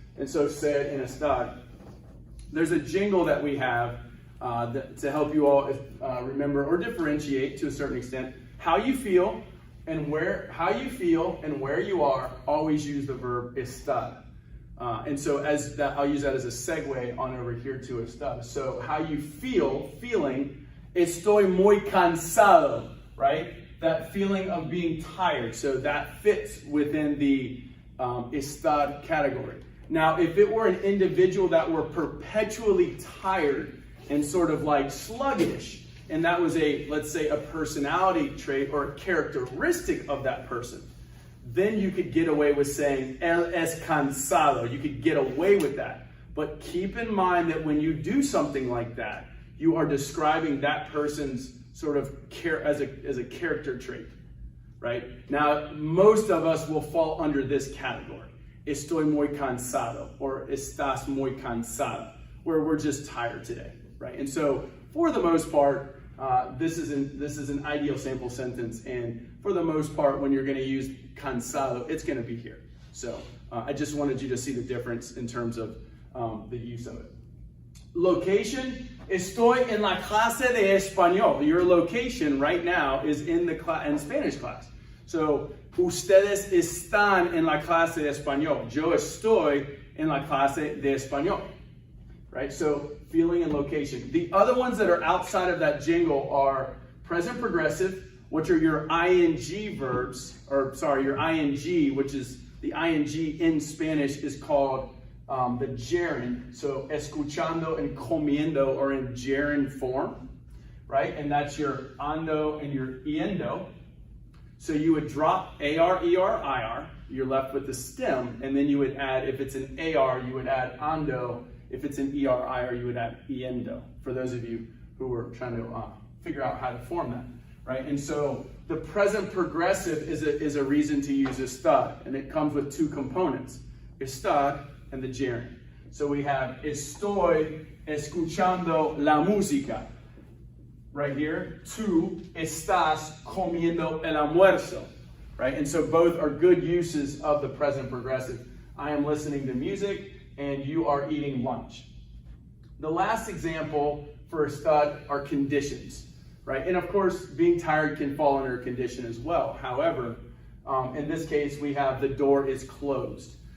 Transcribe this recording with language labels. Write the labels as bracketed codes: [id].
[en] And so ser and estar. There's a jingle that we have to help you all remember or differentiate to a certain extent how you feel and where you are. Always use the verb estar. And so as that, I'll use that as a segue on over here to estar. So how you feel, feeling, [es] estoy muy cansado, [en] right? That feeling of being tired. So that fits within the estar category. Now, if it were an individual that were perpetually tired and sort of like sluggish, and that was let's say a personality trait or a characteristic of that person, then you could get away with saying, [es] él es cansado. [en] You could get away with that. But keep in mind that when you do something like that, you are describing that person's sort of as a character trait, right? Now, most of us will fall under this category. [es] Estoy muy cansado, [en] or [es] estás muy cansada, [en] where we're just tired today, right? And so, for the most part, this is an ideal sample sentence, and for the most part, when you're going to use cansado, it's going to be here. So, I just wanted you to see the difference in terms of the use of it. [es] Location: estoy en la clase de español. [en] Your location right now is in Spanish class. [es] So, ustedes están en la clase de español. Yo estoy en la clase de español. [en] Right? So, feeling and location. The other ones that are outside of that jingle are present progressive, which are your ing verbs, your ing, which is the ing in Spanish is called the gerund. So, escuchando and comiendo are in gerund form, right? And that's your ando and your yendo. So you would drop AR, ER, IR. You're left with the stem, and then you would add, if it's an AR, you would add ando. If it's an ER, IR, you would add yendo. For those of you who were trying to figure out how to form that, right? And so the present progressive is a reason to use estar, and it comes with two components, estar and the gerund. So we have [es] estoy escuchando la música. [en] Right here, [es] tú estás comiendo el almuerzo, [en] right? And so both are good uses of the present progressive. I am listening to music and you are eating lunch. The last example for estar are conditions, right? And of course, being tired can fall under a condition as well. However, in this case, we have the door is closed.